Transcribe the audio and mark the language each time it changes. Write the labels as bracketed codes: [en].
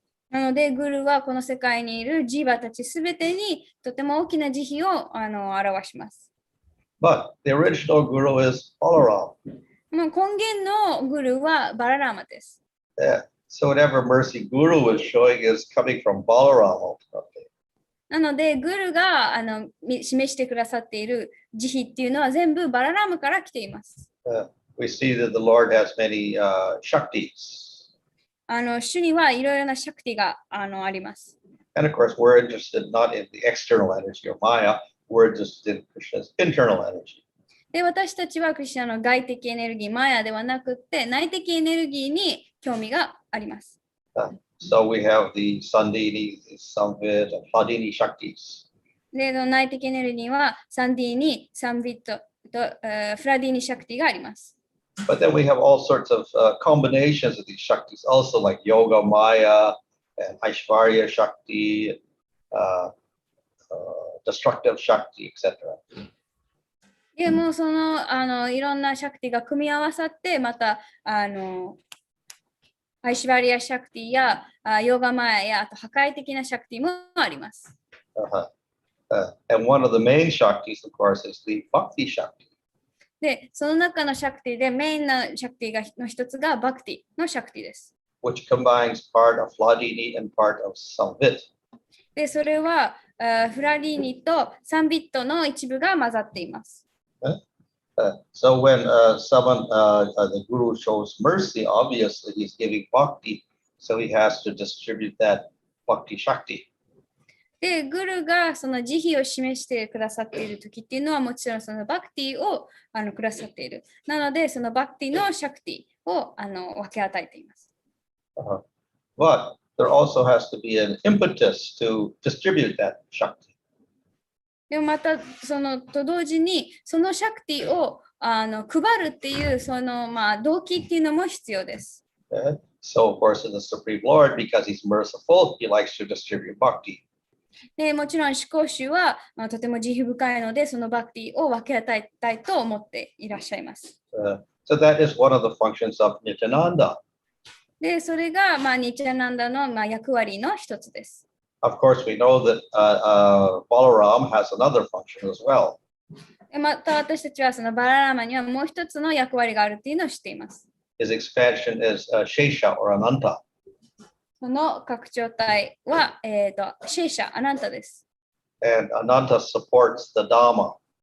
[ja] なので、グルはこの世界にいるジーバたちすべてにとても大きな慈悲を表します。 [en] But the original Guru is Balaram. [ja] 根源のグルはバララーマです。 [en] Yeah. So whatever mercy Guru is showing is coming from Balaram ultimately. [ja] なので、グルが示してくださっている慈悲っていうのは全部バララムから来ています。 [en] We see that the Lord has many Shaktis. [ja] 主にはいろいろなシャクティがあります。 [en] And of course, we're interested not in the external energy or Maya, we're interested in Krishna's internal energy. [ja] で、私たちはクリシュナの外的エネルギー、マヤではなくて、内的エネルギーに興味があります。 [en] So we have the Sandini, the Samvid, and Hladini Shaktis. [ja] で、内的エネルギーはサンディーニ、サンビットとフラディーニシャクティがあります。 [en] But then we have all sorts of combinations of these Shaktis, also like Yoga Maya and Aishvarya Shakti, destructive Shakti, etc. [ja] でもそのいろんなシャクティが組み合わさって、またアイシュバリアシャクティやヨガマヤやあと破壊的なシャクティもあります。 [en] And one of the main Shaktis, of course, is the Bhakti Shakti. [ja] で、その中のシャクティでメインなシャクティの一つがバクティのシャクティです。 [en] Which combines part of Hladini and part of Samvit. [ja] で、それはフラディーニとサンビットの一部が混ざっています。 [en] So when someone, the Guru shows mercy, obviously he's giving bhakti, so he has to distribute that bhakti shakti. [ja] で、グルがその慈悲を示してくださっている時っていうのはもちろんそのバクティをくださっている。なので、そのバクティのシャクティを分け与えています。 [en] But there also has to be an impetus to distribute that shakti. [ja] でもまたと同時にそのシャクティを配るっていう動機っていうのも必要です。 [en] So of course in the Supreme Lord, because he's merciful, he likes to distribute bhakti. [ja] でもちろん思考主はとても慈悲深いのでそのバクティを分け与えたいと思っていらっしゃいます。 [en] So that is one of the functions of Nityananda. [ja] で、それがニチャナンダの役割の一つです。 [en] Of course, we know that Balaram has another function as well. [ja] また私たちはそのバララーマにはもう一つの役割があるっていうのを知っています。 [en] His expansion is Shesha or Ananta. [ja] その拡張体は、シェーシャ、アナンタです。 [en] And Ananta supports the Dhamma.